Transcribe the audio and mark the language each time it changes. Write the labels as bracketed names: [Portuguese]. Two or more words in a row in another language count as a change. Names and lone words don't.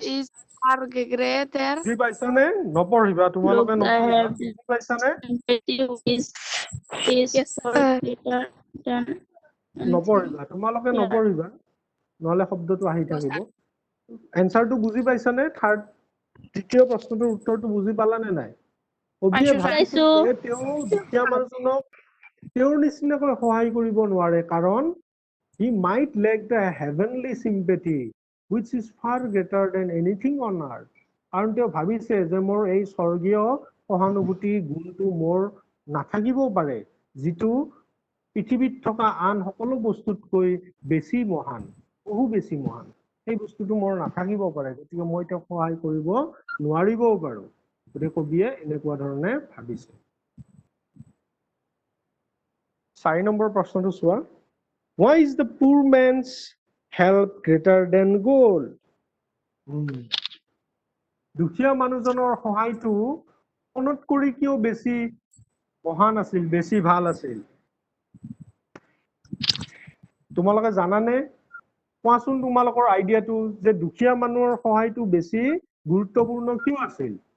[English] is far greater [Assamese] বুজি পাইছানে নপঢ়িবা তোমালোকে [English] look [Assamese] নপঢ়িবা [English] ahead. [Assamese] বুজি পাইছানে [English] Is greater than [Assamese] নপঢ়িবা তোমালোকে [English] Yeah. [Assamese] নপঢ়িবা নহলে শব্দটো আহি থাকিব এনসাৰটো বুজি পাইছানে থাৰ্ড তৃতীয় প্ৰশ্নটোৰ উত্তৰটো বুজি পালানে নাই কবিয়ে পাইছো, ভাবিছিল পাইছো। যে তেওঁ দুখীয়া মানুহজনক তেওঁৰ নিচিনাকৈ সহায় কৰিব নোৱাৰে কাৰণ [English] he might lack the heavenly sympathy which is far greater than anything on earth [Assamese] কাৰণ তেওঁ ভাবিছে যে মোৰ এই স্বৰ্গীয় সহানুভূতি গুণটো মোৰ নাথাকিবও পাৰে যিটো পৃথিৱীত থকা আন সকলো বস্তুতকৈ বেছি মহান বহু বেছি মহান সেই বস্তুটো মোৰ নাথাকিব পাৰে গতিকে মই তেওঁক সহায় কৰিব নোৱাৰিবও পাৰো গতিকে কবিয়ে এনেকুৱা ধৰণে ভাবিছে 4 নম্বৰ প্ৰশ্নটো চোৱা [English] Why is the poor man's help greater than gold? [Assamese] দুখীয়া মানুহজনৰ সহায়টো অনত কৰি কিয় বেছি মহান আছিল বেছি ভাল আছিল তোমালোকে জানানে কোৱাচোন তোমালোকৰ আইডিয়াটো যে দুখীয়া মানুহৰ সহায়টো বেছি গুৰুত্বপূৰ্ণ কিয় আছিল